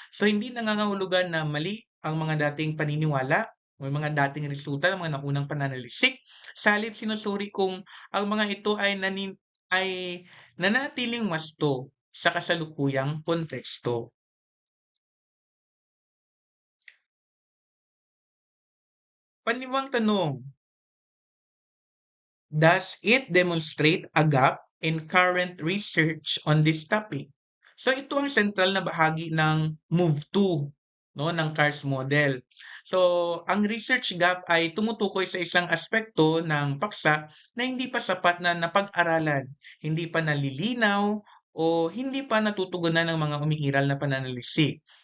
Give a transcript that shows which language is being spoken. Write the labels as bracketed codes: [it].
[tl] So hindi nangangahulugan na mali ang mga dating paniniwala o mga dating resulta ng mga naunang pananalisik. Sa halip sinusuri kung ang mga ito ay nanatiling wasto sa kasalukuyang konteksto. Panibang tanong, [en] does it demonstrate a gap in current research on this topic? [tl] So ito ang sentral na bahagi ng move to, no, ng CARS model. So ang research gap ay tumutukoy sa isang aspekto ng paksa na hindi pa sapat na napag-aralan, hindi pa nalilinaw o hindi pa natutugunan ng mga umiiral na pananaliksik.